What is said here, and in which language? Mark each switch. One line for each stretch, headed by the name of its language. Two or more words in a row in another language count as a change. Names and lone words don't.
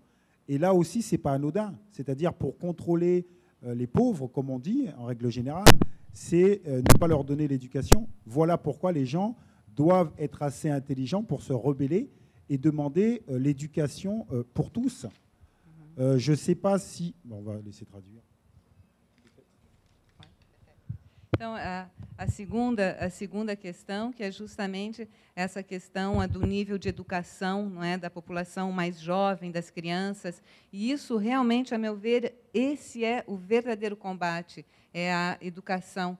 French: Et là aussi, ce n'est pas anodin. C'est-à-dire, pour contrôler les pauvres, comme on dit, en règle générale, c'est ne pas leur donner l'éducation. Voilà pourquoi les gens doivent être assez intelligents pour se rebeller et demander l'éducation pour tous. Je ne sais pas si... Bon, on va laisser traduire.
Portuguese: Então, a segunda questão, que é justamente essa questão do nível de educação, não é, da população mais jovem, das crianças. E isso, realmente, a meu ver, esse é o verdadeiro combate, é a educação.